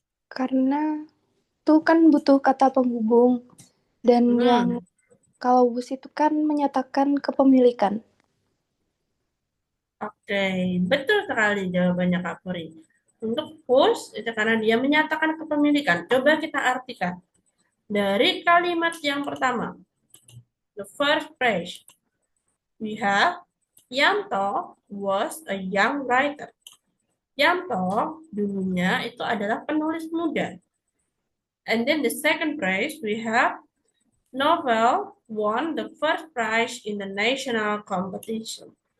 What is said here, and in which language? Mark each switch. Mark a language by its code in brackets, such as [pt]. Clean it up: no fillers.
[id] Karena itu kan butuh kata penghubung. Dan yang kalau bus itu kan menyatakan kepemilikan. Oke, betul sekali jawabannya Kak Puri. Untuk whose, itu karena dia menyatakan kepemilikan. Coba kita artikan. Dari kalimat yang pertama, [en] the first phrase, we have Yanto was a young writer. [id] Yanto dulunya itu adalah penulis muda. [en] And then the second phrase, we have novel won the first prize in the national competition.